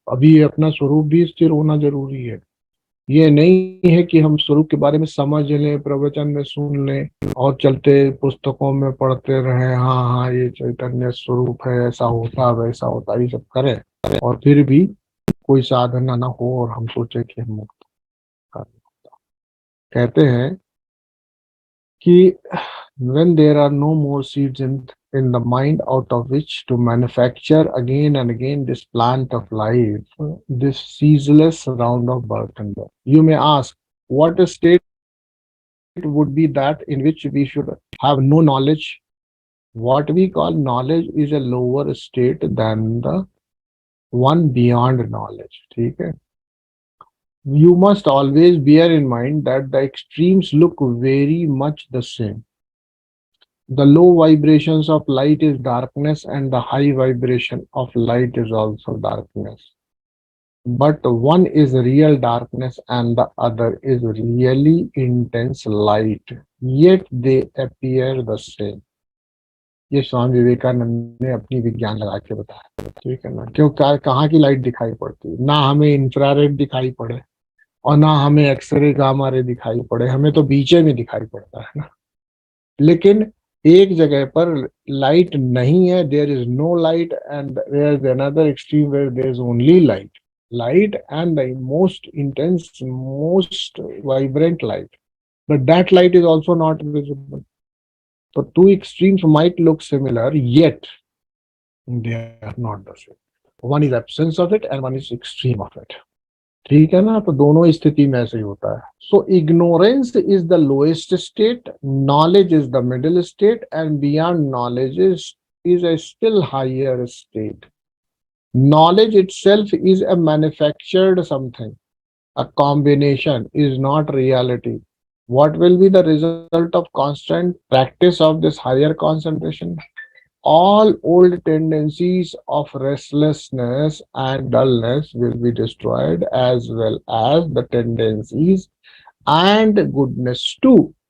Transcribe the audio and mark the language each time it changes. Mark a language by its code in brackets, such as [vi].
[hi] अभी अपना स्वरूप भी स्थिर होना जरूरी है। ये नहीं है कि हम स्वरूप के बारे में समझ लें, प्रवचन में सुन लें और चलते पुस्तकों में पढ़ते रहें, हाँ हाँ ये चैतन्य स्वरूप है, ऐसा होता वैसा होता, ये सब करें, और फिर भी कोई साधना ना हो और हम सोचे कि हम मुक्त कर। कहते हैं कि [en] when there are no more seeds in the mind out of which to manufacture again and again this plant of life, this ceaseless round of birth and death. You may ask, what state would be that in which we should have no knowledge? What we call knowledge is a lower state than the one beyond knowledge. [hi] ठीक है? [en] You must always bear in mind that the extremes look very much the same. The low vibrations of light is darkness, and the high vibration of light is also darkness. But one is real darkness and the other is really intense light. Yet they appear the same. [hi] ये स्वामी विवेकानंद ने अपनी विज्ञान लगा के बताया। ठीक है ना? क्यों, कहाँ की लाइट दिखाई पड़ती है? ना हमें इंफ्रारेड दिखाई पड़े और ना हमें एक्सरे गामा रे दिखाई पड़े, हमें तो बीचे में दिखाई पड़ता है ना। लेकिन एक जगह पर लाइट नहीं है, [en] There is no light, and there is another extreme where there is only light. light and the most intense, most vibrant light. But that light is also not visible. So two extremes might look similar, yet they are not the same. One is absence of it and one is extreme of it. [hi] ठीक है ना, तो दोनों स्थिति में ऐसे ही होता है. [en] So ignorance is the lowest state, knowledge is the middle state, and beyond knowledge is a still higher state. Knowledge itself is a manufactured something. A combination is not reality. What will be the result of constant practice of this higher concentration? All old tendencies of restlessness and dullness will be destroyed, as well as the tendencies and goodness too.